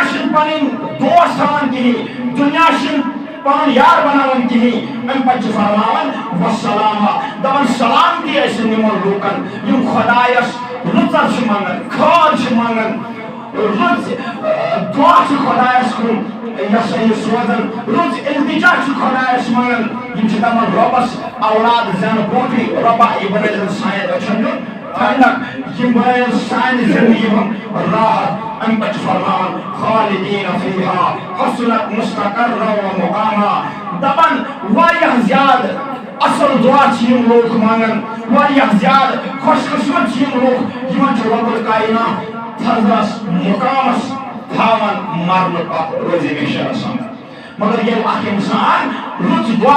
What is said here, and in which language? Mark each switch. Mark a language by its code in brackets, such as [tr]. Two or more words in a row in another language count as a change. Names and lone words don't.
[ks] چھنہٕ پنٕنۍ دوست تھاوان کِہیٖنۍ دنیا چھنہٕ پنُن یار بناوان کِہیٖنۍ امہِ پتہٕ چھِ فرماوان وسلامہ دپان سلامتی ٲسِن یِمن لوٗکن یم خۄدایس رٕژر چھِ منگان کھاد چھِ منگان رٕژ دعا چھِ خۄدایس کُن یہ سا یہ سوزان رٕژ التجا چھِ خۄدایس منگان یم چھِ دپان رۄبس اولاد زینہٕ برونٹھٕے رۄبا یہِ بنٲیزن سانٮ۪ن أچھن ہُنٛد ٹھنڈک یم بنٲیزن سانہِ زندگی ہُنٛد راحت امہِ پتہٕ چھِ فرماوان [ar] خالدین فیہا حسنت مستقرا و مقاما [ks] دپان واریاہ زیادٕ اصل دعا چھِ یم لوٗکھ منگان واریاہ زیادٕ خوش قسمت چھِ یم لوٗکھ یمن چھُ رب الکائنات تھزرس مقامس تھاوان مرنہٕ پتہٕ روزِ ہمیشہ آسان مگر ییٚلہِ اکھ انسان رٕژ دعا